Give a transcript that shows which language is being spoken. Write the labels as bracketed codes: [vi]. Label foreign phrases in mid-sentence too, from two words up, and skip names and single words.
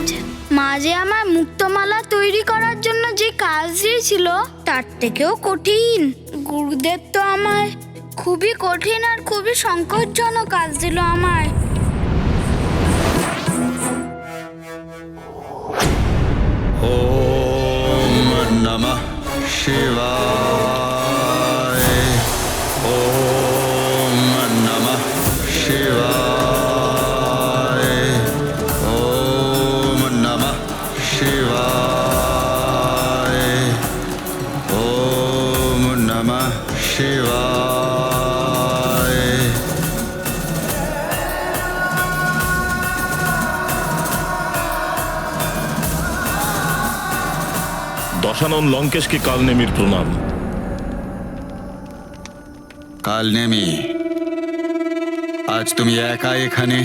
[bn] মা যে আমার মুক্তমালা তৈরি করার জন্য যে কাজ দিয়েছিল তার থেকেও কঠিন। গুরুদেব তো আমায় খুবই কঠিন আর খুবই সংকটজনক কাজ দিল আমায়। [sa] ওম নমঃ শিবায়। ওম নমঃ শিবায়। ওম নমঃ শিবায়। ওম নমঃ শিবায়। [bn] দশানন লঙ্কেশকে কালনেমির প্রণাম। কালনেমি, আজ তুমি একা এখানে?